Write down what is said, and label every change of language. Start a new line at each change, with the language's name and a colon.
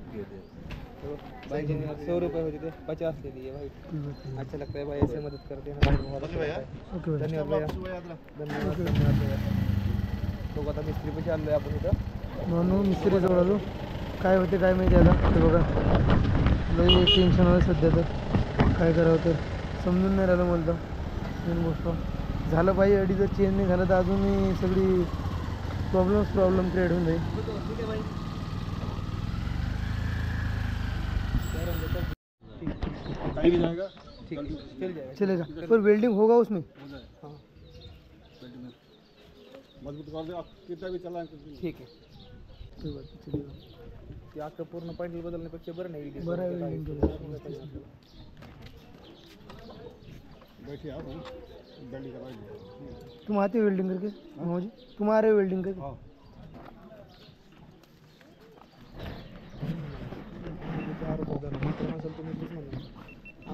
Hindi: भाई जी 100 रुपये हो जाते, 50 ले लिए भाई। अच्छा लगता है भाई, ऐसे मदद करते हैं ना, बहुत अच्छा लगता है। ओके भाई, धन्यवाद भैया, धन्यवाद भैया।
Marathi: तो आता मिस्त्री पे चाललोय आपण इथं। म्हणून मिस्त्री जवळ आलो, काय होते काय माहिती आता. ते बघा लई टेन्शन आहे सध्या, तर काय करावं तर समजून नाही राहिलं मला. तर मेन गोष्ट झालं पाहिजे, अडीचं चेंज नाही झालं तर अजूनही सगळी प्रॉब्लेम क्रिएट होऊन जाईल.
Hindi: कहीं भी जाएगा ठीक है, चल जाएगा। चलेगा, पर वेल्डिंग होगा उसमें. हाँ मजबूत कर दे, आप कितना भी चलाएं
Marathi: ठीक आहे.
Hindi: कोई बात नहीं, चलेगा.
Marathi: ते आता पूर्ण पॅन्डल बदलण्यापेक्षा बरं नाही बरं आहे वेल्डिंग केलं.
Hindi: बैठिए आप बेल्डिंग कराइए. तुम आते हो वेल्डिंग करके? हाँ जी, तुम आ रहे हो वेल्डिंग करके? हाँ
Marathi: चार बदल मित्र नसेल तुम्ही प्लीज म्हणा.